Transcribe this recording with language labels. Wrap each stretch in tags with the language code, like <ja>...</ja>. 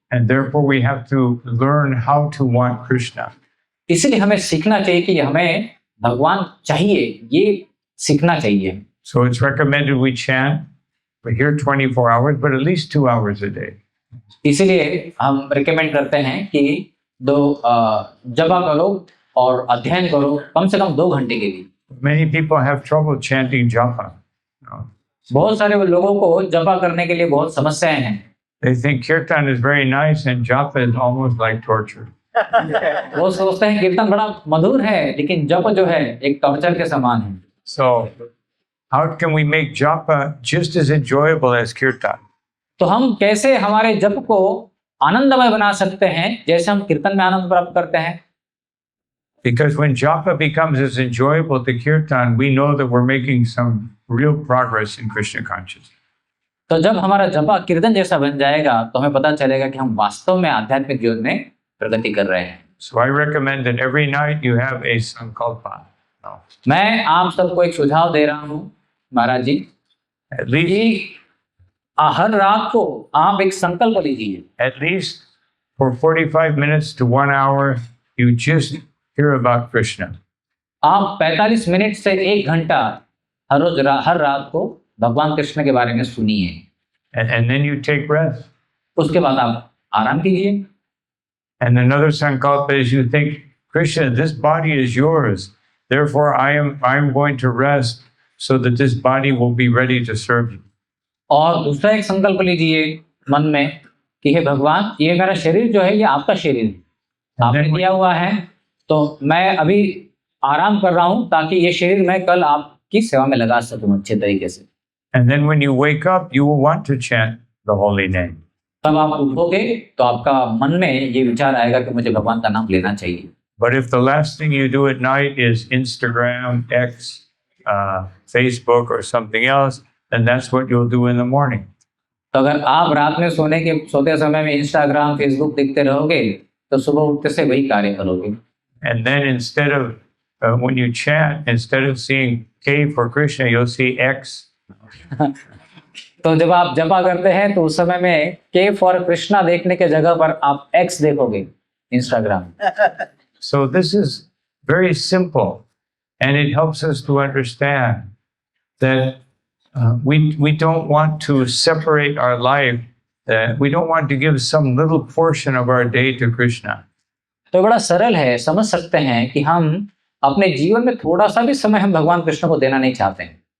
<en>And therefore we have to learn how to want Krishna.</en> <hi>इसलिए हमें सीखना चाहिए कि हमें भगवान चाहिए, ये सीखना चाहिए।</hi> <en>So it's recommended we chant, we're here 24 hours, but at least 2 hours a day.</en> <hi>इसलिए हम रिकमेंड करते हैं कि जपा करो और अध्ययन करो कम से कम 2 घंटे के लिए।</hi> <en>Many people have trouble chanting japa.</en> <hi>बहुत सारे लोगों को जपा करने के लिए बहुत समस्याएं हैं।</hi> <en>They think kirtan is very nice and japa is almost like torture.</en> <hi>वो सोचते हैं कीर्तन बड़ा मधुर है, लेकिन जप जो है एक टॉर्चर के समान है।</hi> <en>So how can we make japa just as enjoyable as kirtan?</en> <hi>तो हम कैसे हमारे जप को आनंदमय बना सकते हैं जैसे हम कीर्तन में आनंद प्राप्त करते हैं?</hi> <en>Because when japa becomes as enjoyable to kirtan, we know that we're making some real progress in Krishna consciousness.</en> <hi>तो जब हमारा जपा कीर्तन जैसा बन जाएगा तो हमें पता चलेगा कि हम वास्तव में आध्यात्मिक जीवन में प्रगति कर रहे हैं।</hi> <en>So I recommend that every night you have a sankalpa.</en> <hi>मैं आप सबको एक सुझाव दे रहा हूँ महाराज जी,</hi> <en>At least,</en> <hi>कि हर रात को आप एक संकल्प लीजिए।</hi> <en>at least for 45 minutes to 1 hour, you just hear about Krishna.</en> <hi>आप 45 मिनट से 1 घंटा हर रात को भगवान कृष्ण के बारे में सुनिए,</hi> <en>And then you take rest.</en> <hi>उसके बाद आप आराम कीजिए।</hi> <en>And another sankalpa is you think, Krishna, this body is yours. Therefore, I'm going to rest so that this body will be ready to serve you.</en> <hi>और दूसरा एक संकल्प लीजिए मन में कि हे भगवान, ये मेरा शरीर जो है ये आपका शरीर है, आपने दिया हुआ है, तो मैं अभी आराम कर रहा हूँ ताकि ये शरीर मैं कल आपकी सेवा में लगा सकूँ अच्छे तरीके से।</hi> <en>And then when you wake up, you will want to chant the holy name.</en> <hi>तब आप उठोगे तो आपका मन में ये विचार आएगा कि मुझे भगवान का नाम लेना चाहिए।</hi> <en>But if the last thing you do at night is Instagram, X, Facebook or something else, then that's what you'll do in the morning.</en> <hi>तो अगर आप रात में सोते समय में इंस्टाग्राम, फेसबुक देखते रहोगे तो सुबह उठते से वही कार्य करोगे।</hi> <en>And then instead of, when you chant, instead of seeing K for Krishna, you'll see X.</en> <hi>तो जब आप जपा करते हैं तो उस समय में</hi> <en>के फॉर कृष्णा</en> <hi>देखने के जगह पर आप एक्स देखोगे, Instagram.</hi> <en>So this is very simple, and it helps us to understand that we don't want to separate our life, that we don't want to give some little portion of our day to Krishna.</en> <hi>तो बड़ा सरल है, समझ सकते हैं कि हम अपने जीवन में थोड़ा सा भी समय हम भगवान कृष्ण को देना नहीं चाहते हैं।</hi>